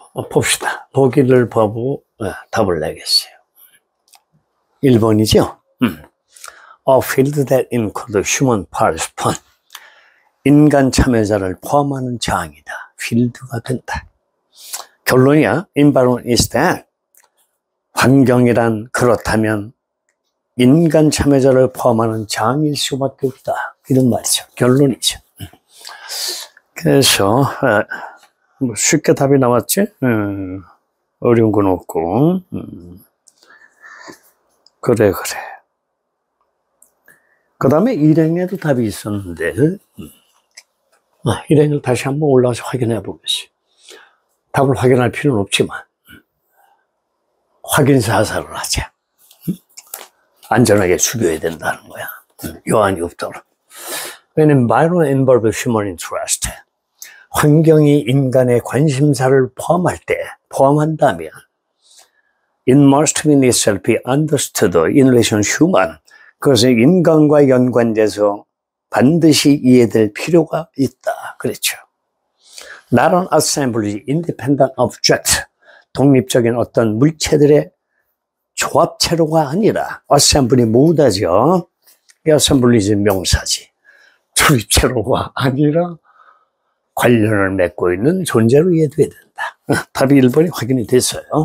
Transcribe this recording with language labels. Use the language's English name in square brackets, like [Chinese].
[Korean] 봅시다. 보기를 보고 답을 내겠어요. 1번이죠? [English] A field that includes human participant. [Korean] 인간 참여자를 포함하는 장이다. 필드가 된다. 결론이야. [English] environment is that. [Korean] 환경이란 그렇다면 인간 참여자를 포함하는 장일 수밖에 없다. 이런 말이죠. 결론이죠. 그래서 뭐 쉽게 답이 나왔지? 어려운 건 없고. 그래. 그 다음에 일행에도 답이 있었는데, 일행을 다시 한번 올라와서 확인해 보겠어요. 답을 확인할 필요는 없지만, 확인사살을 하자. 안전하게 죽여야 된다는 거야. 요한이 없도록. [English] When environment involves human interest, [Korean] 환경이 인간의 관심사를 포함한다면, [English] it must be itself be understood in relation to human. [Korean] 그것은 인간과 연관돼서 반드시 이해될 필요가 있다. 그렇죠. [English] Not an assembly, independent object. [Korean] 독립적인 어떤 물체들의 조합체로가 아니라, assembly 모으다죠. 이 assembly는 명사지. 조립체로가 아니라 관련을 맺고 있는 존재로 이해돼야 된다. 답이 1번이 확인이 됐어요.